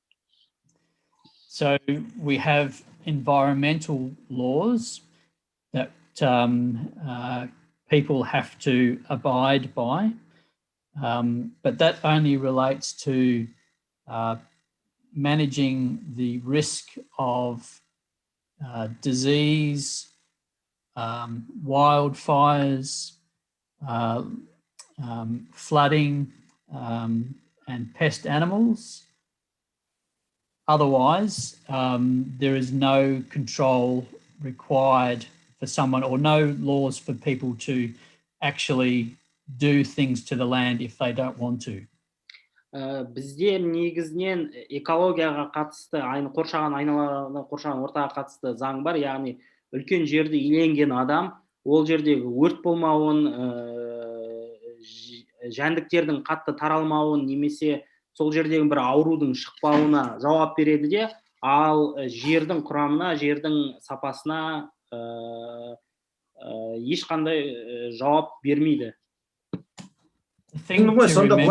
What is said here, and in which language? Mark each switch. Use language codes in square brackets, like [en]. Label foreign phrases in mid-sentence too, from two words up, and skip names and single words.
[en] so we have environmental laws that people have to abide by, but that only relates to managing the risk of disease, wildfires, flooding, and pest animals. Otherwise, there is no control required for someone, or no laws for people to actually do things to the land if they don't want to. [kk] Бізде негізінен экологияға қатысты, қоршаған айналаны қоршаған ортаға қатысты заң бар, яғни үлкен жерді иеленген адам ол жердегі өрт болмауын, жәндіктердің қатты таралмауын немесе сол жердегі бір аурудың шықпауына жауап береді де, ал жердің құрамына, жердің сапасына ешқандай жауап бермейді. [en] The thing to remember